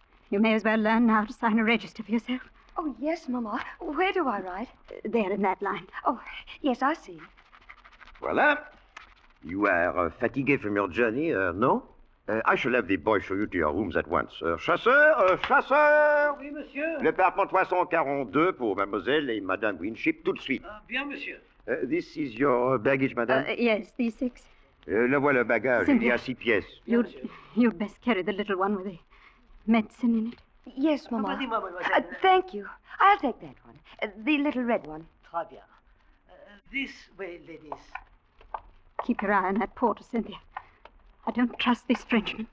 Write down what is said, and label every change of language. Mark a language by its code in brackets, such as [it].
[en] You may as well learn now to sign a register for yourself. Oh, yes, Mamma. Where do I write? There in that line. Oh, yes, I see. [fr] Voila. [en] You are fatigué from your journey, no? I shall have the boy show you to your rooms at once. [fr] Chasseur, chasseur! Oui, monsieur. L'appartement 342 pour mademoiselle et madame Winship, tout de suite. Bien, monsieur. [en] This is your baggage, madame? Yes, these 6. [fr] Le voilà le bagage, il y a 6 pièces. [en] You'd best carry the little one with medicine in it? Yes, Mamma. [fr] Vas-y, mademoiselle. [en] Thank you. I'll take that one. The little red one. [fr] Très bien. [en] This way, ladies. Keep your eye on that porter, Cynthia. I don't trust this Frenchman.